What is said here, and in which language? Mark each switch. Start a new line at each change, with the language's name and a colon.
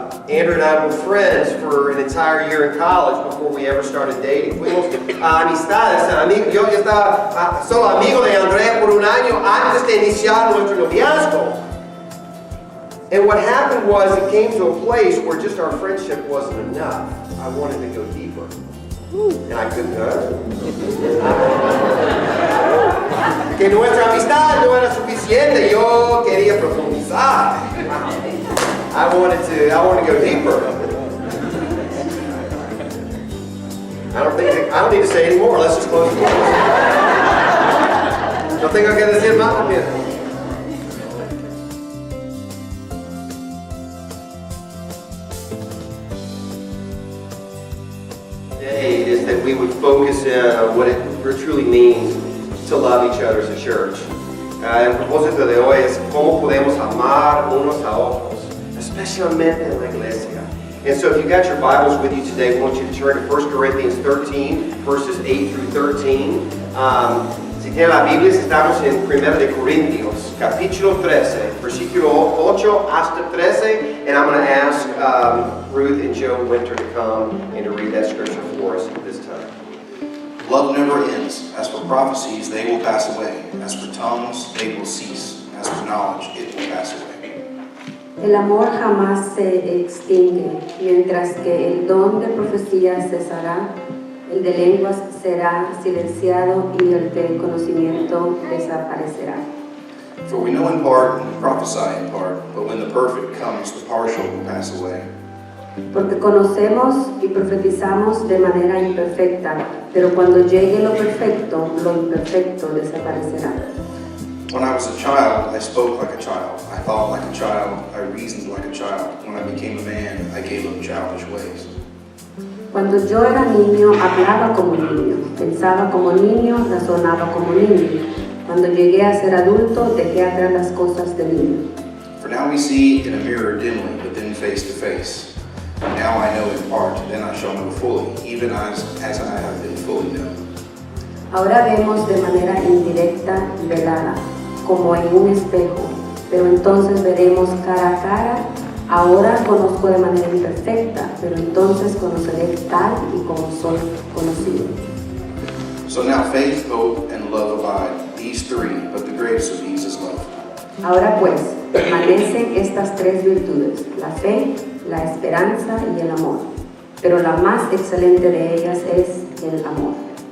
English: Andrew and I were friends for an entire year in college before we ever started dating.
Spanish: Fuimos amistades, amigos. Yo estaba solo amigo de Andrea por un año antes de iniciar nuestro noviazgo.
English: And what happened was it came to a place where just our friendship wasn't enough. I wanted to go deeper. And I couldn't.
Spanish: Que nuestra amistad no era suficiente. Yo quería profundizar.
English: I want to go deeper. I don't need to say any more. Let's just close the door.
Spanish: No tengo que decir más.
English: Today is that we would focus in on what it truly means to love each other as a church.
Spanish: El propósito de hoy es cómo podemos amar unos a otros, especialmente en la iglesia.
English: And so if you got your Bibles with you today, I want you to turn to 1 Corinthians 13, verses 8 through 13.
Spanish: Si tienen la Biblia, estamos en 1 de Corintios, capítulo 13, versículo 8 hasta 13.
English: And I'm going to ask Ruth and Joe Winter to come and to read that scripture for us at this time. Love never ends. As for prophecies, they will pass away. As for tongues, they will cease. As for knowledge, it will pass away.
Spanish: El amor jamás se extingue, mientras que el don de profecía cesará, el de lenguas será silenciado y el de conocimiento desaparecerá.
English: For we know in part and we prophesy in part, but when the perfect comes, the partial will pass away.
Spanish: Porque conocemos y profetizamos de manera imperfecta, pero cuando llegue lo perfecto, lo imperfecto desaparecerá.
English: When I was a child, I spoke like a child. I thought like a child. I reasoned like a child. When I became a man, I gave up childish ways.
Spanish: Cuando yo era niño, hablaba como niño, pensaba como niño, razonaba como niño. Cuando llegué a ser adulto, dejé atrás las cosas de niño.
English: For now we see in a mirror dimly, but then face to face. Now I know in part, then I shall know fully, even as I have been fully known.
Spanish: Ahora vemos de manera indirecta y velada, como en un espejo, pero entonces veremos cara a cara. Ahora conozco de manera imperfecta, pero entonces conoceré tal y como soy conocido.
English: So now faith, hope, and love abide, these three, but the greatest of these is love.
Spanish: Ahora pues, permanecen estas tres virtudes, la fe, la esperanza y el amor, pero la más excelente de ellas es el amor.